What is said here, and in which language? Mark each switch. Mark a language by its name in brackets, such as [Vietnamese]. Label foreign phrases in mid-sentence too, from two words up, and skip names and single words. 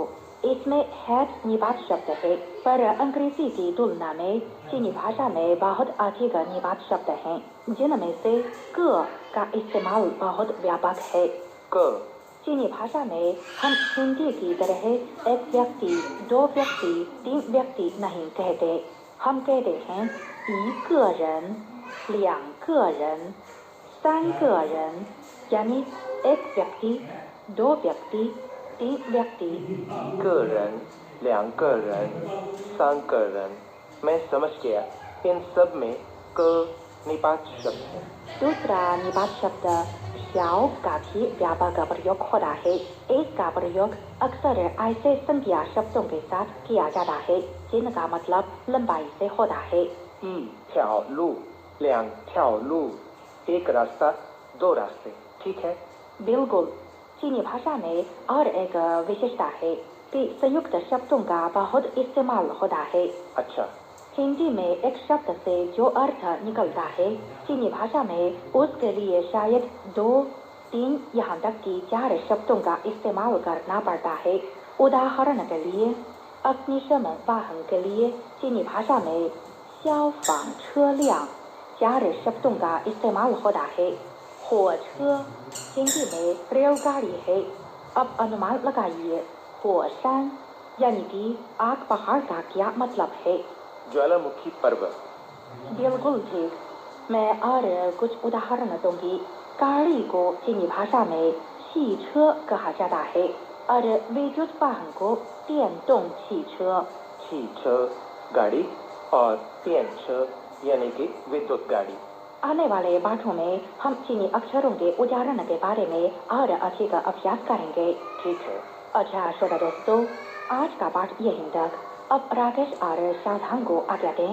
[Hindi] इसमें हेड निपात शब्द है, पर अंग्रेजी की तुलना में चीनी भाषा में बहुत अधिक निपात शब्द हैं, जिनमें से क का इस्तेमाल बहुत व्यापक है। क। चीनी भाषा में हम हिंदी की तरह 1 व्यक्ति, 2 व्यक्ति, 3 व्यक्ति नहीं कहते। हम कहते हैं [Chinese] 1 个人, 2个人, 3个人, [Hindi] यानी 1 व्यक्ति, 2 व्यक्ति, 3 व्यक्ति। [Chinese] 1 个人, 2个人, 3个人। [Hindi] मैं समझ गया। इन सब में क निपात शब्द है। दूसरा निपात शब्द श्याओ का भी व्यापक प्रयोग होता है। इसका प्रयोग अक्सर ऐसे संज्ञा शब्दों के साथ किया जाता है जिनका मतलब लंबाई से होता है। [Chinese] 1 条路, 2条路, [Hindi] 1 रास्ता, 2 रास्ते। ठीक है। बिल्कुल। चीनी भाषा में और एक विशेषता है कि संयुक्त शब्दों का बहुत इस्तेमाल होता है। अच्छा। हिंदी में एक शब्द से जो अर्थ निकलता है, चीनी भाषा में उसके लिए शायद 2, 3 यहाँ तक कि 4 शब्दों का इस्तेमाल करना पड़ता है। उदाहरण के लिए अग्निशमन वाहन के लिए चीनी भाषा में [Chinese] 消防车辆 [Hindi] 4 शब्दों का इस्तेमाल होता है। 火车 हिंदी में रेलगाड़ी है। अब अनुमान लगाइए, 火山 यानी कि आग पहाड़ का क्या मतलब है? ज्वालामुखी पर्वत। बिल्कुल ठीक। मैं और कुछ उदाहरण दूंगी। गाड़ी को चीनी भाषा में 汽车 कहा जाता है और विद्युत वाहन को [Chinese] 电动汽车। [Hindi] 汽车गाड़ी और 电车 यानी कि विद्युत गाड़ी। आने वाले पाठों में हम चीनी अक्षरों के उच्चारण के बारे में और अधिक अभ्यास करेंगे। ठीक है। अच्छा श्रोता दोस्तों, आज का पाठ यहीं तक। अब राकेश और शावधान को आज्ञा दें।